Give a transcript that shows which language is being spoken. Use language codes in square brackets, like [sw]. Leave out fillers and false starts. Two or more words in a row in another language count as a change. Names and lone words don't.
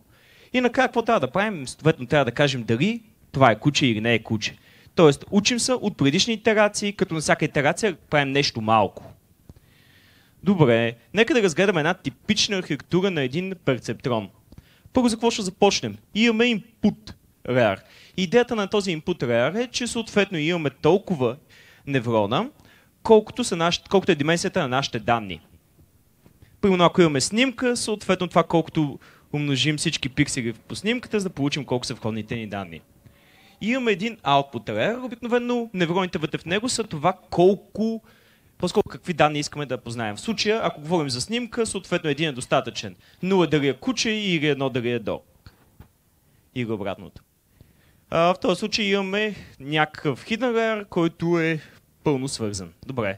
[bg] И накрая какво трябва да правим? Съответно трябва да кажем дали това е куче или не е куче. Тоест учим се от предишни итерации, като на всяка итерация правим нещо малко. Добре, нека да разгледаме една типична архитектура на един перцептрон. Първо за какво ще започнем? Имаме [en] input rear. [bg] Идеята на този [en] input rear [bg] е, че съответно имаме толкова неврона, колкото е дименсията на нашите данни. Примерно ако имаме снимка, съответно това колкото умножим всички пиксели по снимката, за да получим колко са входните ни данни. И имаме един [en] output rear, [bg] обикновено невроните вътре в него са това колко, по-скоро какви данни искаме да познаем. В случая, ако говорим за снимка, съответно един е достатъчен. 0 дали е куче или 1 дали е дог. Или обратното. В този случай имаме някакъв [en] hidden layer, [bg] който е пълно свързан. Добре.